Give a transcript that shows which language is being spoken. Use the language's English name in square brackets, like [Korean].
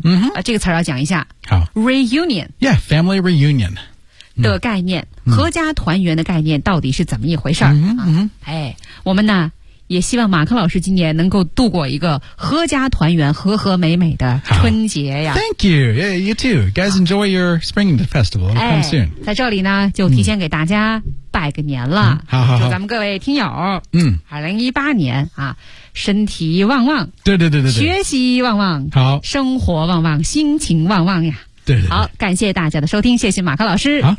[Chinese] 嗯哼、这个词要讲一下好 [English] reunion yeah family reunion [Chinese] 的概念、合家团圆的概念到底是怎么一回事儿、哎我们呢也希望马克老师今年能够度过一个合家团圆和和美美的春节呀 [English] Thank you yeah, You too you guys enjoy your spring festival come soon [Chinese] 在这里呢就提前给大家拜个年了、好咱们各位听友2018年啊身体旺旺对对对对学习旺旺好生活旺旺心情旺旺呀对好感谢大家的收听谢谢马克老师好